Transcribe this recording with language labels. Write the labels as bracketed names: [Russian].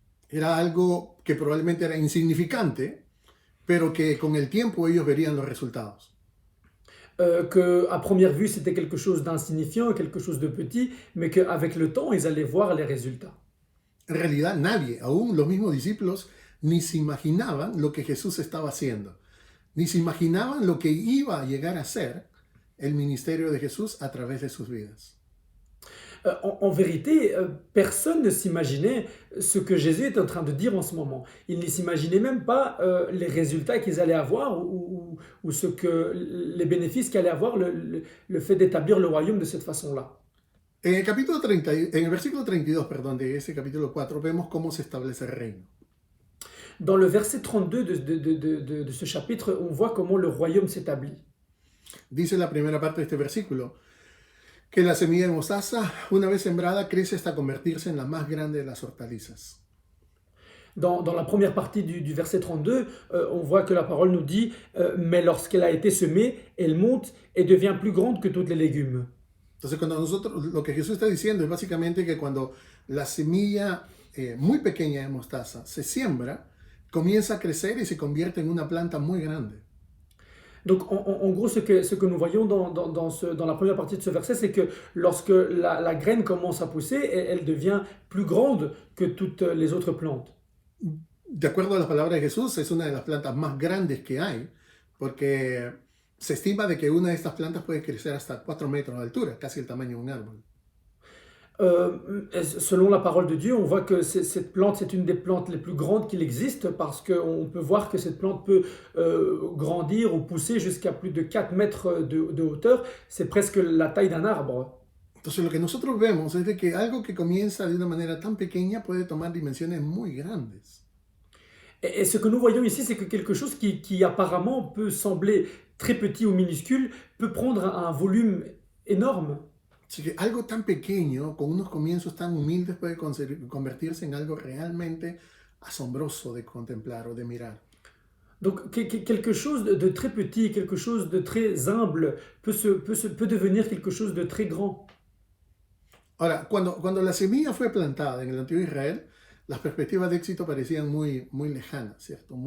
[Spanish] Era algo que probablemente era insignificante, pero que con el tiempo ellos verían los resultados. [French] Qu'à première vue, c'était quelque chose d'insignifiant, quelque chose de petit, mais qu'avec le temps, ils allaient voir les résultats. [Spanish] En realidad nadie, aún los mismos discípulos, ni se imaginaban lo que Jesús estaba haciendo, ni se imaginaban lo que iba a llegar a ser el ministerio de Jesús a través de sus vidas. [French] En vérité, personne ne s'imaginait ce que Jésus est en train de dire en ce moment. Ils ne s'imaginait même pas les résultats qu'ils allaient avoir ou les bénéfices qu'allait avoir le fait d'établir le royaume de cette façon-là. [Spanish] En el versículo 32, perdón, de ese capítulo 4, vemos cómo se establece el reino. [French] Dans le verset 32 de ce chapitre, on voit comment le royaume s'établit. [Spanish] Dice la primera parte de este versículo que la semilla de mostaza, una vez sembrada, crece hasta convertirse en la más grande de las hortalizas. [French] Dans la première partie du verset 32, on voit que la parole nous dit mais lorsqu'elle a été semée, elle monte et devient plus grande que tous les légumes. [Spanish] Entonces, lo que Jesús está diciendo es básicamente que cuando la semilla muy pequeña de mostaza se siembra, comienza a crecer y se convierte en una planta muy grande. [French] Donc, en gros, ce que nous voyons dans la première partie de ce verset, c'est que lorsque la graine commence à pousser, elle devient plus grande que toutes les autres plantes. [Spanish] De acuerdo a las palabras de Jesús, es una de las plantas más grandes que hay, porque se estima de que una de estas plantas puede crecer hasta 4 metros de altura, casi el tamaño de un árbol. [French] Selon la parole de Dieu, on voit que cette plante, c'est une des plantes les plus grandes qu'il existe parce qu'on peut voir que cette plante peut grandir ou pousser jusqu'à plus de 4 mètres de hauteur. C'est presque la taille d'un arbre. [Spanish] Entonces lo que nosotros vemos es de que algo que comienza de una manera tan pequeña puede tomar dimensiones muy grandes. [French] Et ce que nous voyons ici, c'est que quelque chose qui apparemment peut sembler très petit ou minuscule peut prendre un volume énorme. [Spanish] Así que algo tan pequeño, con unos comienzos tan humildes, puede convertirse en algo realmente asombroso de contemplar o de mirar. [French] Donc quelque chose de très petit, quelque chose de très humble peut devenir quelque chose de très grand. [Spanish] Ahora, cuando la semilla fue plantada en el antiguo Israel, las perspectivas de éxito parecían muy, muy lejanas, ¿cierto?